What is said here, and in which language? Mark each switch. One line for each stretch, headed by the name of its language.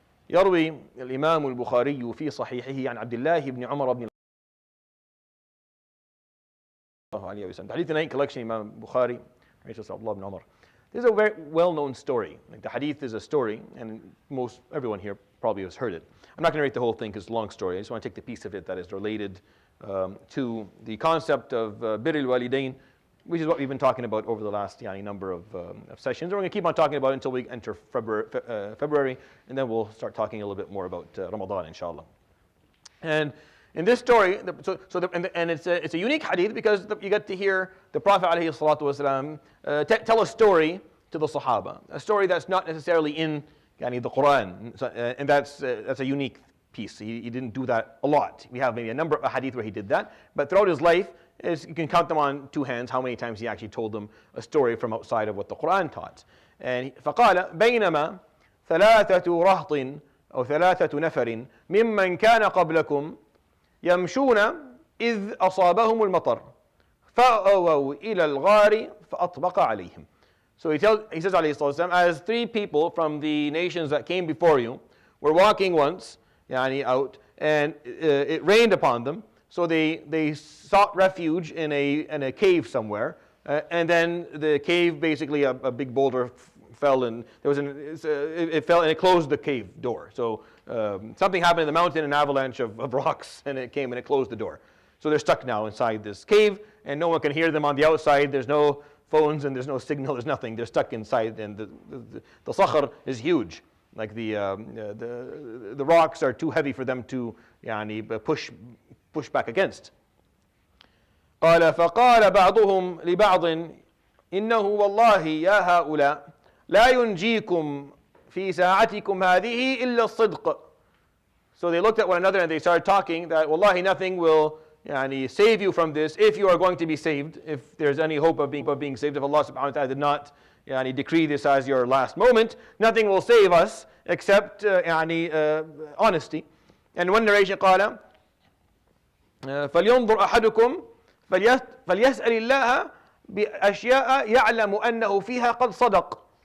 Arabic: يروي الإمام البخاري في صحيحه عن عبد الله بن عمر بن الله عليه وسلم.
English: Hadith 9 collection, Imam Bukhari, Abdullah ibn Umar. This is a very well-known story. Like the hadith is a story, and everyone here probably has heard it. I'm not going to read the whole thing because it's a long story. I just want to take the piece of it that is related to the concept of bir al-walidain, which is what we've been talking about over the last number of sessions. We're going to keep on talking about it until we enter February, and then we'll start talking a little bit more about Ramadan, inshallah. And in this story, it's a unique hadith because you get to hear the Prophet ﷺ tell a story to the Sahaba, a story that's not necessarily in the Quran, and that's a unique piece. He didn't do that a lot. We have maybe a number of hadith where he did that, but throughout his life, you can count them on two hands how many times he actually told them a story from outside of what the Quran taught. And
Arabic: فقال بينما ثلاثة رهط أو ثلاثة نفر ممن كان قبلكم يمشون إذ أصابهم المطر فأووا إلى الغار فأطبق عليهم.
English: So he says
Arabic: عليه الصلاة والسلام,
English: as three people from the nations that came before you were walking once out, and it rained upon them, so they sought refuge in a cave somewhere, and then the cave, basically a big boulder fell, and it fell and it closed the cave door. So something happened in the mountain, an avalanche of rocks, and it came and it closed the door. So they're stuck now inside this cave, and no one can hear them on the outside. There's no phones and there's no signal. There's nothing. They're stuck inside, and the sakhr is huge. Like the rocks are too heavy for them to push back against.
Arabic: قال فقال بعضهم لبعض إنه والله يا هؤلاء لا ينجيكم في ساعتكم هذه إلا الصدق.
English: So they looked at one another and they started talking that wallahi nothing will save you from this if you are going to be saved, if there's any hope of being saved, if Allah subhanahu wa ta'ala did not decree this as your last moment, nothing will save us except honesty. And one narration
Arabic: قال فلينظر أحدكم فليسأل الله بأشياء يعلم أنه فيها قد صدق.